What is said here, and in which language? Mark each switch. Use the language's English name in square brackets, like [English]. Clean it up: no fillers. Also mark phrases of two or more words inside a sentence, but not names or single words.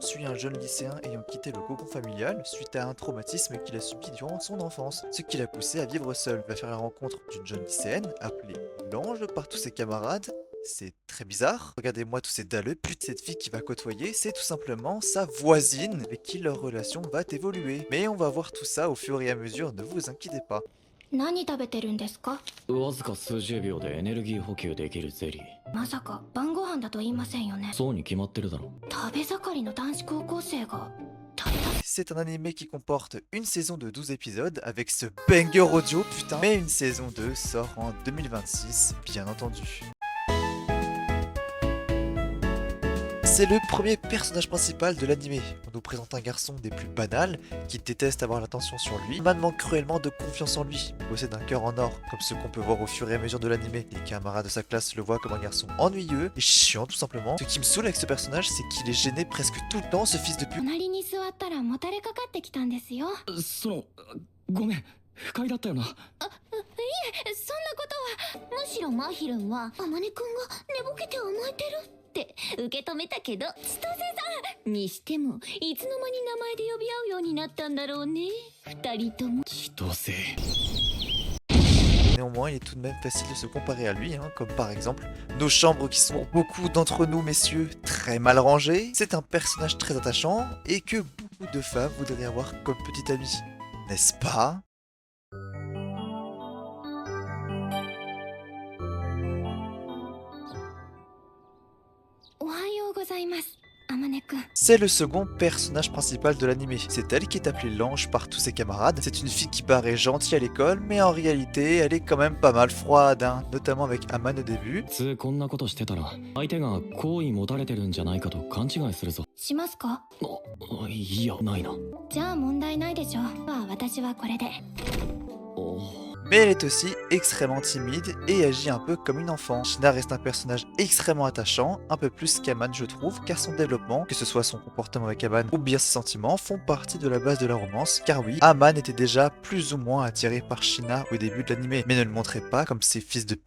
[French] Je suis un jeune lycéen ayant quitté le cocon familial suite à un traumatisme qu'il a subi durant son enfance, ce qui l'a poussé à vivre seul. Il va faire la rencontre d'une jeune lycéenne appelée Lange par tous ses camarades. C'est très bizarre. Regardez-moi tous ces dalleux. Plus de cette fille qui va côtoyer, c'est tout simplement sa voisine avec qui leur relation va évoluer. Mais on va voir tout ça au fur et à mesure, ne vous inquiétez pas. [Japanese] 何食べてるんですか？わずか数十秒でエネルギー補給できるゼリー。まさか晩ご飯だと言いませんよね。そうに決まってるだろ。食べ盛りの男子高校生が食べた。 [French] C'est un animé qui comporte une saison de 12 épisodes avec ce banger audio, putain. Mais une saison 2 sort en 2026, bien entendu. C'est le premier personnage principal de l'animé. On nous présente un garçon des plus banals qui déteste avoir l'attention sur lui. Man manque cruellement de confiance en lui. Il possède un cœur en or, comme ce qu'on peut voir au fur et à mesure de l'animé. Les camarades de sa classe le voient comme un garçon ennuyeux et chiant tout simplement. Ce qui me saoule avec ce personnage, c'est qu'il est gêné presque tout le temps, ce fils de pute. [Japanese] 隣に座ったらもたれかかってきたんですよ。ごめん、不快だったよな。そんなことは。むしろマヒルンは天音くんが寝ぼけて甘えてるって受け止めたけど、千歳さんにしてもいつの間に名前で呼び合うようになったんだろうね。二人とも。千歳。 [French] Néanmoins, il est tout de même facile de se comparer à lui, hein, comme par exemple nos chambres qui sont pour beaucoup d'entre nous, messieurs, très mal rangées. C'est un personnage très attachant et que beaucoup de femmes voudraient avoir comme petit ami, n'est-ce pas? C'est le second personnage principal de l'animé. C'est elle qui est appelée Lange par tous ses camarades. C'est une fille qui paraît gentille à l'école, mais en réalité, elle est quand même pas mal froide, hein, notamment avec Aman au début. [Japanese] こんなことしてたら相手が好意持たれてるんじゃないかと勘違いするぞ。しますか？いや、ないな。じゃあ問題ないでしょ。私はこれで。 [French] Mais elle est aussi extrêmement timide et agit un peu comme une enfant. Shina reste un personnage extrêmement attachant, un peu plus qu'Aman je trouve, car son développement, que ce soit son comportement avec Aman ou bien ses sentiments, font partie de la base de la romance. Car oui, Aman était déjà plus ou moins attiré par Shina au début de l'animé, mais ne le montrait pas comme ses fils de pute.